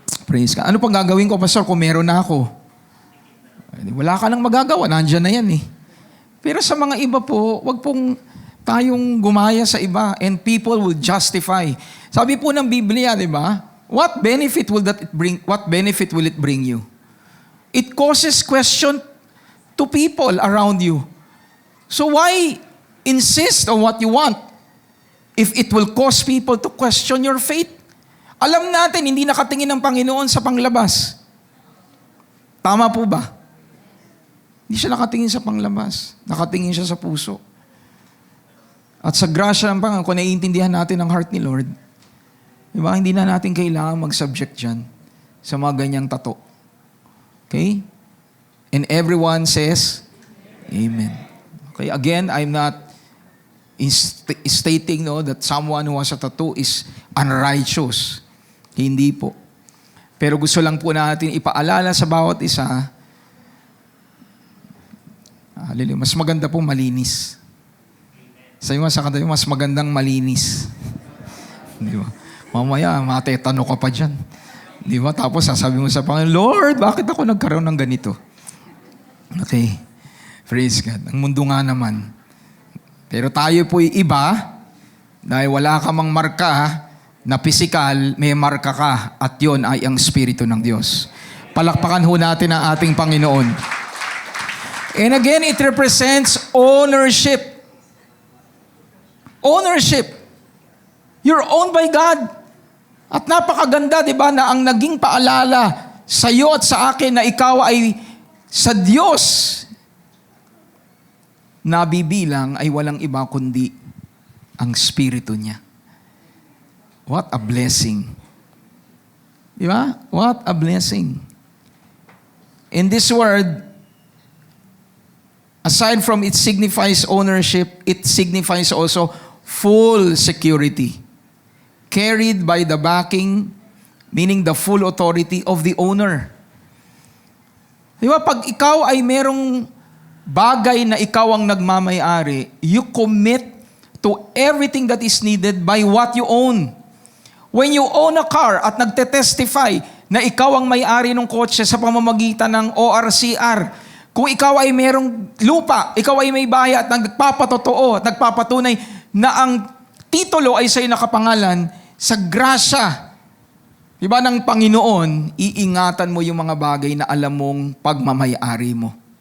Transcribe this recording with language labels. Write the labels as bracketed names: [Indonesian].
[Filipino] Praise God. Ano pang gagawin ko, Pastor, kung meron na ako? Wala ka nang magagawa. Nandiyan na yan eh. Pero sa mga iba po, wag pong tayong gumaya sa iba [English] and people will justify. [Filipino] Sabi po ng Biblia, di ba? [English] What benefit will it bring you? It causes question to people around you. So why insist on what you want if it will cause people to question your faith? [Filipino] Alam natin, hindi nakatingin ng Panginoon sa panglabas. Tama po ba? Hindi siya nakatingin sa panglabas. Nakatingin siya sa puso. At sa grasya ng Panginoon, kung naiintindihan natin ang heart ni Lord, diba, hindi na natin kailangan mag-subject dyan sa mga ganyang tato. [English] Okay? And everyone says, Amen. Okay, again, I'm not stating that someone who has a tattoo is unrighteous. [Filipino] Hindi po. Pero gusto lang po natin ipaalala sa bawat isa, mas maganda po malinis. Sa iyo sa kanta, mas magandang malinis. Di ba? Mamaya, matetano ka pa dyan. Di ba? Tapos sasabi mo sa Panginoon, Lord, bakit ako nagkaroon ng ganito? Okay. Praise God. Ang mundo nga naman. Pero tayo po'y iba, dahil wala ka mang marka na pisikal, may marka ka, at yon ay ang Espiritu ng Diyos. Palakpakan ho natin ang ating Panginoon. [English] And again, it represents ownership. Ownership. You're owned by God. [Filipino] At napakaganda, di ba, na ang naging paalala sa iyo at sa akin na ikaw ay sa Diyos nabibilang ay walang iba kundi ang Espiritu niya. [English] What a blessing. Di ba? What a blessing. In this word, aside from it signifies ownership, it signifies also full security. Carried by the backing, meaning the full authority of the owner. Di ba? [Filipino] Pag ikaw ay merong bagay na ikaw ang nagmamay-ari, [English] you commit to everything that is needed by what you own. When you own a car [Filipino] at nagte-testify na ikaw ang may-ari ng kotse sa pamamagitan ng ORCR, kung ikaw ay merong lupa, ikaw ay may bayad, nagpapatotoo, nagpapatunay na ang titulo ay sa'yo nakapangalan, sa grasya, diba, ng Panginoon, iingatan mo yung mga bagay na alam mong pagmamay-ari mo.